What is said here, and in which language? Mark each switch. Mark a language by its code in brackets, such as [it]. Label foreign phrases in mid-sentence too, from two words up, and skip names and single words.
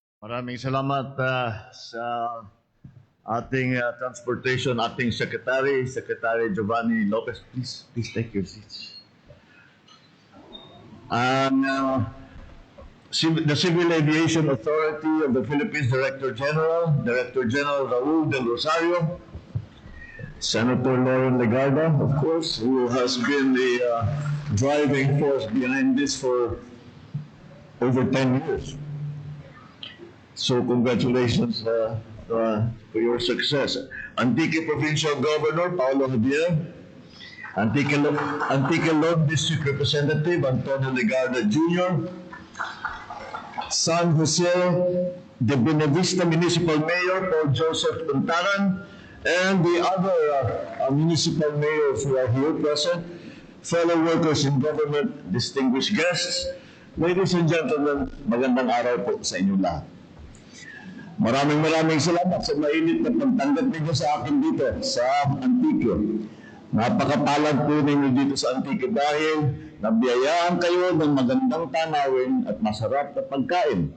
[tl] Maraming salamat sa ating transportation, ating Secretary Giovanni Lopez. [en] Please take your seats. And the Civil Aviation Authority of the Philippines Director General Raul Del Rosario, Senator Loren Legarda, of course, who has been the driving force behind this for over 10 years. So congratulations for your success. Antique Provincial Governor Paolo Javier, Antique Lone District Representative Antonio Legarda Jr., San Jose de Buenavista Municipal Mayor Paul Joseph Puntaran, and the other municipal mayors who are here present, fellow workers in government, distinguished guests, ladies and gentlemen, [tl] magandang araw po sa inyong lahat. Maraming salamat sa mainit na pagtanggap ninyo sa akin dito sa Antique. Napakapalad po ninyo dito sa Antique dahil nabiyayaan kayo ng magandang tanawin at masarap na pagkain.